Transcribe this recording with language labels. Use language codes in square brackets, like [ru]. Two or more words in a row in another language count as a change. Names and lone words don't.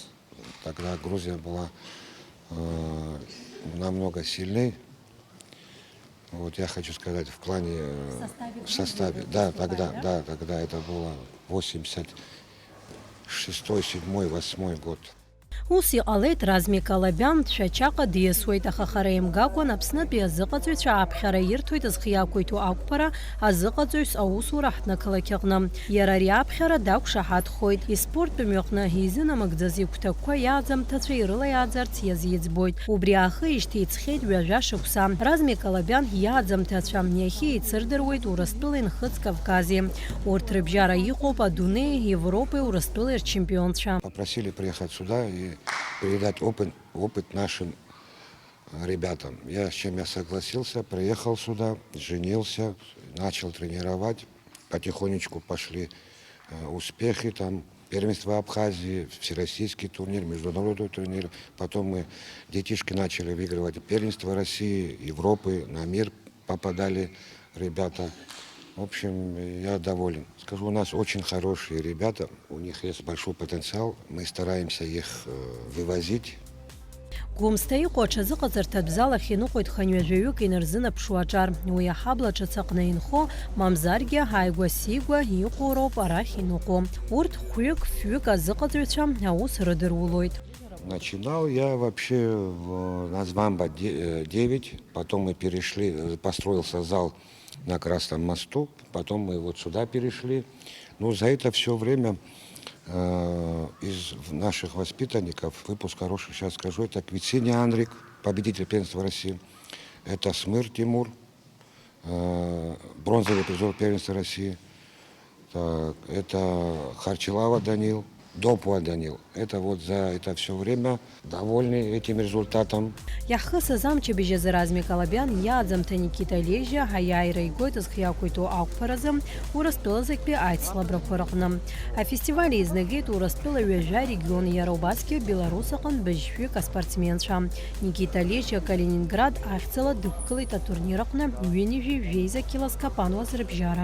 [ru] Тогда Грузия была намного сильней. Вот я хочу сказать, в плане, в составе. Да, тогда это было 86-й, 7-й, 8-й год. [ab] Ус иҟалеит Размик Алабиан дшәаҷаҟа диасуеит, аха хара имгакәан Аԥснытәи азыҟаҵаҩцәа ааԥхьара ирҭоит зхиақәиҭу ақәԥара азыҟаҵаҩс аусура ҳҭнықалақь аҟны. Иара ари аԥхьара дақәшаҳаҭхоит. Испорттә мҩаҟны изынамыгӡаз игәҭакқәа иааӡамҭацәа ирылаиааӡарц иазиӡбоит. Убри аахы ишьҭеиҵхьеит ҩажәа шықәса. Размик Алабиан иааӡамҭацәа иахьа еицырдыруеит Урыстәылеи Нхыҵ Кавкази. Урҭ рыбжьара иҟоуп адунеи, Европеи, Урыстәылеи рчемпионцәа. [ru] Попросили приехать сюда и передать опыт нашим ребятам. С чем я согласился, приехал сюда, женился, начал тренировать. Потихонечку пошли успехи, там первенство Абхазии, всероссийский турнир, международный турнир. Потом детишки начали выигрывать первенство России, Европы, на мир попадали ребята. В общем, я доволен. Скажу, у нас очень хорошие ребята, у них есть большой потенциал, мы стараемся их вывозить. [ab] Гәымсҭа иҟоу аҽазыҟаҵарҭатә зал ахь иныҟәоит ханҩажәаҩык инарзынаԥшуа аҿар. Уи аҳабла ҿыц аҟны инхо, мамзаргьы ааигәа-сигәа иҟоу роуп арахь иныҟәо. Урҭ хәҩык-фҩык азыҟаҵаҩцәа аус рыдырулоит. [ru] Начинал я вообще на Звамба 9, потом мы перешли, построился зал на Красном мосту, потом мы вот сюда перешли. Но за это все время из наших воспитанников, выпуск хороший, сейчас скажу, это Квицини Андрик, победитель первенства России, это Смыр Тимур, бронзовый призер первенства России, так, это Харчилава Данил, Допуа Данил. Это вот за это все время довольны этим результатом. [ab] Иаҳхысыз амчабжьазы Размик Алабиан иааӡамҭа Никита Лежьа аиааира игоит зхиақәиҭу ақәԥаразы Урыстәылазтәи аицлабрақәа рҟны. Афестиваль еизнагеит Урыстәыла ҩажәа регион, иара убасгьы Беларусь аҟнытә быжьшәҩык аспортсменцәа. Никита Лежьа Калининград ахьӡала дықәгылеит атурнир аҟны ҩынҩажәи Жәеиза Килоскапануаз рыбжьара.